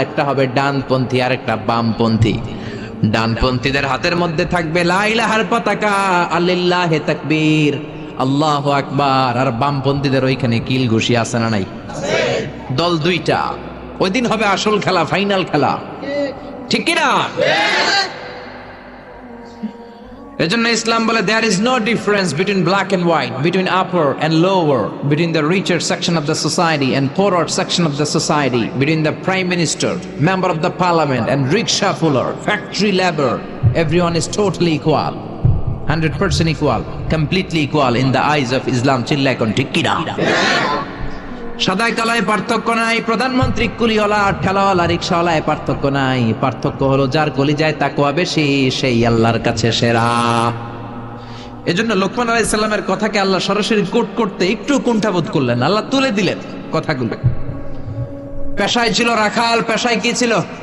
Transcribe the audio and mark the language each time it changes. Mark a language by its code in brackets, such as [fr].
[bn] একটা হবে ডানপন্থী আর একটা বামপন্থী। ডানপন্থীদের হাতের মধ্যে থাকবে লা ইলাহার পতাকা, আলিল্লাহি তাকবীর, আল্লাহু আকবার। আর বামপন্থীদের ওইখানে কিল ঘুষি আছে না নাই? দল দুইটা। ওই দিন হবে আসল খেলা, ফাইনাল খেলা, ঠিক কিনা? এজন্য ইসলাম বলে [en] there is no difference between black and white, between upper and lower, between the richer section of the society and poorer section of the society, between the prime minister, member of the parliament and rickshaw puller, factory labor. Everyone is totally equal, 100% equal, completely equal in the eyes of Islam. [bn] চিল্লায় কোন ঠিক কিনা? সাদায় কালায় পার্থক্য নাই। প্রধানমন্ত্রী কুলিওয়ালা, ঠেলাওয়ালা, রিক্সাওয়ালায় পার্থক্য নাই। পার্থক্য হলো যার কলিজায় তাকওয়া বেশি সেই আল্লাহর কাছে সেরা। এজন্য লোকমান আলাইহিস সালামের কথাকে আল্লাহ সরাসরি কোট করতে একটু কুণ্ঠাবোধ করলেন। আল্লাহ তুলে দিলেন কথাগুলো। পেশায় ছিল রাখাল। পেশায় কি ছিল?